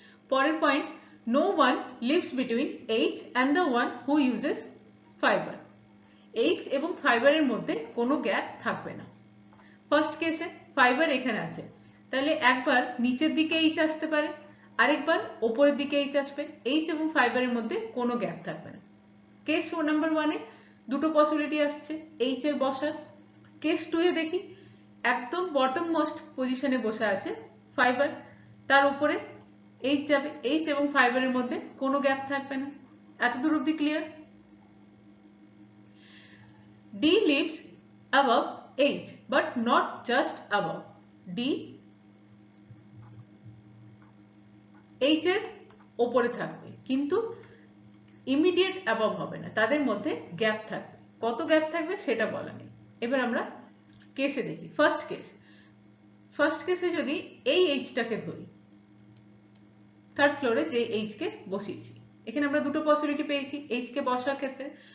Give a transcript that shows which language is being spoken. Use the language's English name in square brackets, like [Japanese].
[Bangla] পরের point, [English] no one lives between H and the one who uses fiber. [Bangla] H এবং ফাইবারের মধ্যে কোনো গ্যাপ থাকবে না। ফার্স্ট কেসে ফাইবার এখানে আছে, তাহলে একবার নিচের দিকে এইচ আসতে পারে, আরেকবার ওপরের দিকে এইচ আসবে। এইচ এবং ফাইবারের মধ্যে কোনো গ্যাপ থাকবে না। কেস নাম্বার 1-এ দুটো পসিবিলিটি আসছে এইচ এর বসার। কেস 2-এ দেখি একদম বটম মোস্ট পজিশনে বসে আছে ফাইবার, তার উপরে এইচ যাবে, এইচ এবং ফাইবারের মধ্যে কোনো গ্যাপ থাকবে না। এতদূর অব্দি clear? [English] D lives above H but not just above. [Bangla] D H এর ওপরে থাকবে কিন্তু ইমিডিয়েট অ্যাবভ হবে না, তাদের মধ্যে গ্যাপ থাকবে। কত গ্যাপ থাকবে সেটা বলা নেই। এবার আমরা কেসে দেখি। ফার্স্ট কেসে যদি এই এইচটাকে ধরি, থার্ড ফ্লোরে যে এইচ কে বসিয়েছি, এখানে আমরা দুটো পসিবিলিটি পেয়েছি এইচ কে বসার ক্ষেত্রে।